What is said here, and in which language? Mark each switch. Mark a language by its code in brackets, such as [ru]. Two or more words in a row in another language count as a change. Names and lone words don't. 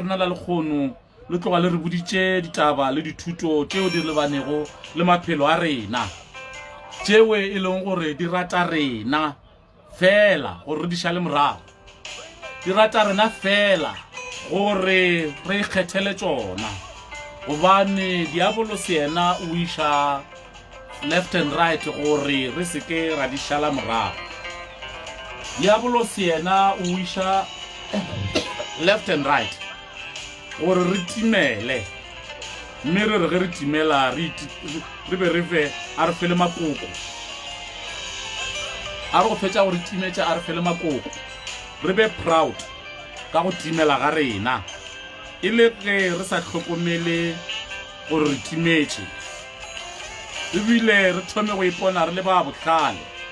[nso] rena la lekgono le tloga le re boditše ditaba le dithuto tšeo di lebanego le maphelo a rena, tšeo e leng gore di rata rena fela gore re di šale morago, di rata rena fela gore re ikgethele tšona, gobane diabolos yena o iša [en] left and right [nso] gore re seke ra di šala morago. Diabolos yena o iša [en] left and right [nso] gore re timele, mme re re ge re timela re be re fe a re fele makoko, a re go fetša gore timetša a re fele makoko, re be proud ka go timela ga rena, e le ge re sa hlokomele gore re timetše, ebile re thome go ipona re le ba bohlale,